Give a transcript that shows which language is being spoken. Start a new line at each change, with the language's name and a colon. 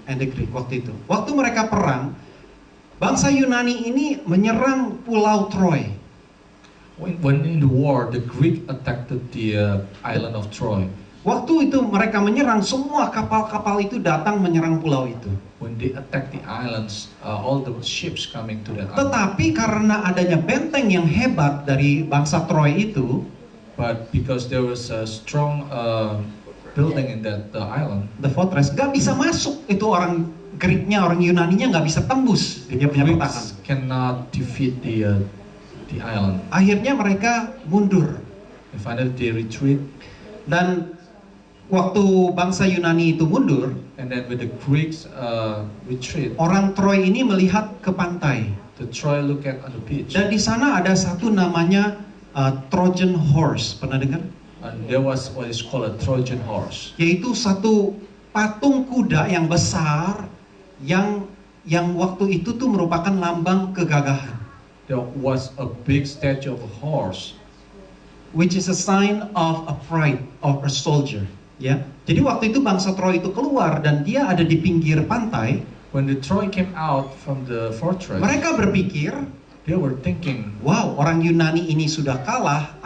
English: And the Greek
Indonesian: waktu itu. Waktu mereka perang, bangsa Yunani ini menyerang pulau Troy.
English: When in the war, the Greek attacked the island of Troy.
Indonesian: Waktu itu mereka menyerang, semua kapal-kapal itu datang menyerang pulau itu.
English: When they attacked the islands, all the ships coming to that island.
Indonesian: Tetapi karena adanya benteng yang hebat dari bangsa Troy itu,
English: But because there was a strong building in that island,
Indonesian: the fortress, gak bisa masuk. Itu orang Greeknya, orang Yunaninya gak bisa tembus. Dia punya pertahanan.
English: Greeks cannot defeat the island.
Indonesian: Akhirnya mereka mundur.
English: And finally they retreat.
Indonesian: Dan waktu bangsa Yunani itu mundur,
English: And then when the Greeks retreat,
Indonesian: orang Troy ini melihat ke pantai.
English: the Troy look at on the beach.
Indonesian: Dan di sana ada satu namanya Trojan horse. Pernah dengar?
English: And there was what is called a Trojan horse.
Indonesian: Yaitu satu patung kuda yang besar yang waktu itu tuh merupakan lambang kegagahan.
English: There was a big statue of a horse, Which is a sign of a pride of a soldier.
Indonesian: Ya, jadi waktu itu bangsa Troy itu keluar dan dia ada di pinggir pantai.
English: when the Troy came out from the fortress.
Indonesian: Mereka berpikir,
English: They were thinking,
Indonesian: wow, orang Yunani ini sudah kalah.